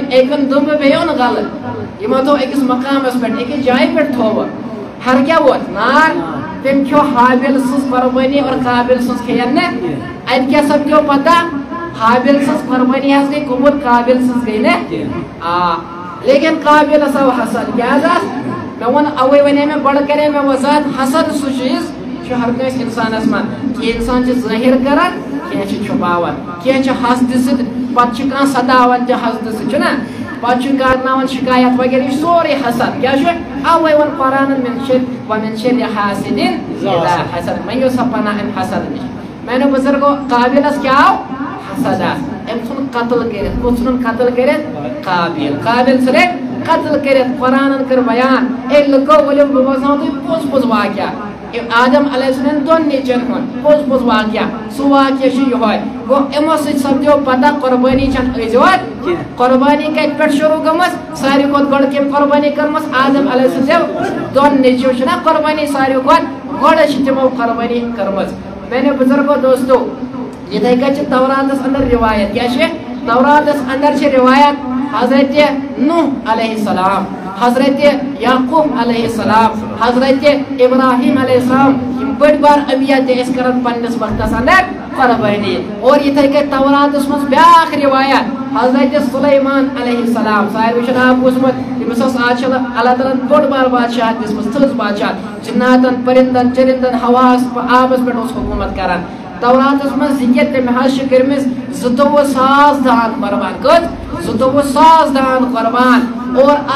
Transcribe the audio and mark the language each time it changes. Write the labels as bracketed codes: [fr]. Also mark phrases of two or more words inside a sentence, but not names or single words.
[ks] أکۍ اوٚن دُمبہٕ بیٚیہِ اوٚن گلہٕ یِمو تھوٚو أکِس مقامس پٮ۪ٹھ أکِس جایہِ پٮ۪ٹھ تھوٚوُکھ ہر کیٛاہ ووت نار تٔمۍ کھیوٚو حابیٖل سٕنٛز قۄربٲنی اور قابیٖل سٕنٛز کھیٚیَن نہٕ اَتہِ کیٛاہ سپدیو پتہ حابیٖل سٕنٛز قۄربٲنی حظ گٔے قبوٗل قابیٖل سٕنٛز گٔے نہٕ آ لیکن قابیٖلس آو حسد کیٛاہ حظ آس مےٚ ووٚن اَوَے وَنے مےٚ گۄڈٕ کَرے مےٚ وضاحت حسد سُہ چیٖز چھُ ہر کٲنٛسہِ اِنسانس منٛز کینٛہہ اِنسان چھِ ظٲہِر کران کینٛہہ چھِ چھُپاوان کینٛہہ چھِ حسدٕ سۭتۍ پتہٕ چھِ کانٛہہ سداوان تہِ حسدٕ سۭتۍ چھُنہ پتہٕ چھُ کرناوان شِکایت وغیرہ یہِ چھُ سورُے حسد کیٛاہ چھُ اَوَے ووٚن قرآنن [ar] وَمِن شَرِّ حاسِدٍ اِذا [ks] حسد مٔنگِو سا پناہ اَمہِ حسد نِش میٛانیو بُزرگو قابیٖلس کیٛاہ آو حسد آس أمۍ ژھُن قتل کٔرِتھ کُس ژھُنُن قتل کٔرِتھ قابیٖل قابیٖل ژھٕنۍ قتل کٔرِتھ قرآنن کٔر بیان اے لُکو ؤلِو بہٕ بوزناوو تۄہہِ پوٚز پوٚز واقعہ آدم علیہ السلام دۄن نیٚچوٮ۪ن ہُنٛد پوٚز پوٚز واقعہ سُہ واقعہ چھُ یِہوے گوٚو یِمو سۭتۍ سپدیو پتہ قۄربٲنی چھنہٕ أزیوت قۄربٲنی کتہِ پٮ۪ٹھ شروٗع گٔمٕژ ساروی کھۄتہٕ گۄڈٕ کٔمۍ قۄربٲنی کٔرمٕژ آدم [ar] علیہ السلام [ks] دۄن نیٚچوۍ چھِنہ قۄربٲنی ساروی کھۄتہٕ گۄڈٕ چھِ تِمو قۄربٲنی کٔرمٕژ میٛانیو بُزرگو دوستو یِتھٕے کٔنۍ چھِ توراتس اندر رِوایت کیٛاہ چھِ توراتس اندر چھِ رِوایت حضرت نوح [ar] علیہ السلام [ks] حضرت یعقوب [ar] علیہ السلام [ks] حضرت ابراہیم [ar] علیہ السلام [ks] یِم بٔڑۍ بار انبیا تہِ ٲسۍ کران پننِس وقتس اندر قۄربٲنی اور یِتھٕے کٔنۍ توراتس منٛز بیاکھ رِوایت حضرت سُلیمان [ar] علیہ السلام [ks] ساروٕے چھُ ناو بوٗزمُت تٔمِس ٲس آز چھِ اللہ تعالیٰ ہن بوٚڑ بار بادشاہ دِژمٕژ تھٔز بادشاہ جِناتن پٔرِندن چٔرِندن ہواہس آبس پٮ۪ٹھ اوس حکوٗمت کران توراتس منٛز ذِکر تٔمۍ حظ چھِ کٔرمٕژ 22000 دان قۄربان کٔژ 22000 دان قۄربان اور